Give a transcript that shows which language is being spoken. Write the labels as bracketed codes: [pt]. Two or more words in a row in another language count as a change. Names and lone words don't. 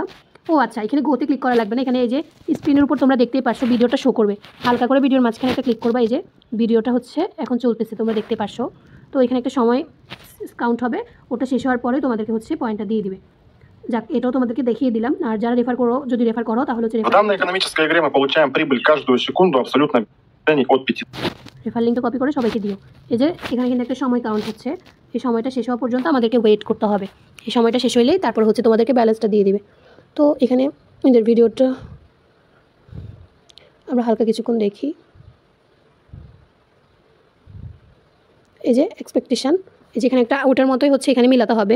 [bn] ও আচ্ছা, এখানে গোতে ক্লিক করা লাগবে না, এখানে এই যে স্ক্রিনের উপর তোমরা দেখতেই পারছো ভিডিওটা শো করবে, হালকা করে ভিডিওর মাঝখানে একটা ক্লিক করবা। এই যে ভিডিওটা এখন চলতেছে, তোমরা দেখতে পারছো। তো এখানে একটা সময় কাউন্ট হবে, ওটা শেষ হওয়ার পরে তোমাদেরকে পয়েন্টটা দিয়ে দিবে। যাক, এটাও তোমাদেরকে দেখিয়ে দিলাম। আর যারা যদি রেফার করো তাহলে [ru] В данной экономической игре мы получаем прибыль каждую секунду абсолютно от 5. [bn] রেফার লিঙ্কটা কপি করে সবাইকে দিও। এই যে এখানে কিন্তু একটা সময় কাউন্ট হচ্ছে, এই সময়টা শেষ হওয়া পর্যন্ত আমাদেরকে ওয়েট করতে হবে। এই সময়টা শেষ হইলেই তারপর তোমাদেরকে ব্যালেন্সটা দিয়ে দিবে। তো এখানে এদের ভিডিওটা আমরা হালকা কিছুক্ষণ দেখি। এই যে এক্সপেকটেশন, এই যেখানে একটা ওটার মতোই এখানে মিলাতে হবে।